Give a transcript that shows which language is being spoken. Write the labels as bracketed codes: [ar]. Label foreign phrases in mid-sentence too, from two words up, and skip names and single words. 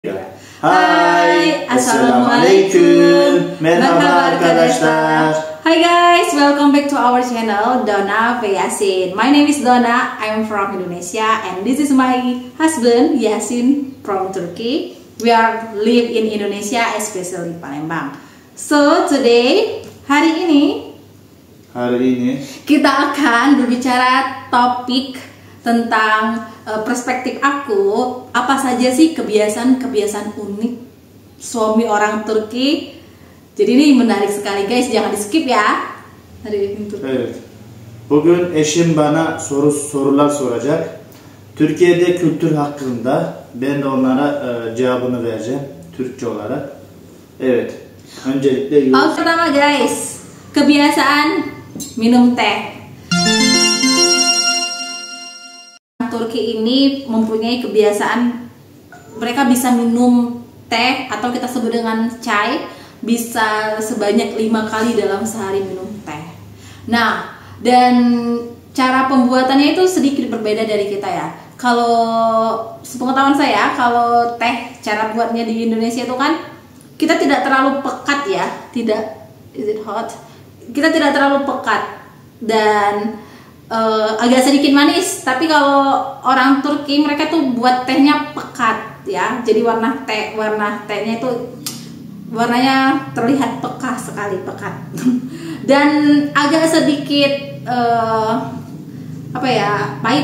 [id] Hai, Assalamualaikum. [tr] Merhaba arkadaşlar. [en] Hi guys, welcome back to our channel Donna ve Yasin. My name is Donna, I'm from Indonesia and this is my husband Yasin from Turkey. We are live in Indonesia, especially Palembang. So today, [id] hari ini kita akan berbicara topik tentang perspektif aku, apa saja sih kebiasaan-kebiasaan unik suami orang Turki. Jadi ini menarik sekali guys, jangan di skip ya. [tr] Evet. Bugün eşim bana sorular soracak. Türkiye'de kültür hakkında ben de onlara cevabını vereceğim Türkçe olarak. Evet. Öncelikle [id] pertama guys, kebiasaan minum teh. Turki ini mempunyai kebiasaan mereka bisa minum teh atau kita sebut dengan chai bisa sebanyak 5 kali dalam sehari minum teh. Nah, dan cara pembuatannya itu sedikit berbeda dari kita ya. Kalau sepengetahuan saya, kalau teh cara buatnya di Indonesia itu kan kita tidak terlalu pekat ya, tidak, [en] is it hot? [id] Kita tidak terlalu pekat dan agak sedikit manis, tapi kalau orang Turki mereka tuh buat tehnya pekat ya, jadi warna tehnya itu warnanya terlihat pekat sekali, pekat dan agak sedikit pahit.